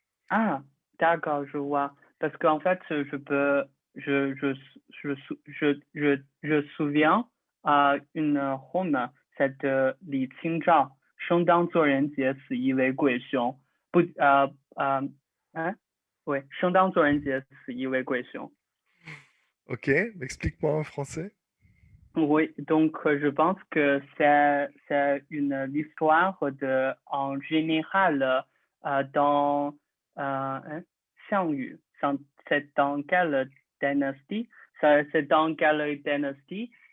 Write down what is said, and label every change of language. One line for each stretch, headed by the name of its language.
French: Ah, d'accord, je vois. Parce qu'en fait, je souviens à une Rome, cette Li Qingzhao,
Chinese: 生当作人杰，死亦为贵兄。不，hein? Oui, 生当作人杰，死亦为贵兄。
French: Ok, explique-moi en français. Oui, donc je pense que c'est une histoire en général dans Xiang Yu. C'est dans quelle dynastie? C'est dans quelle dynastie?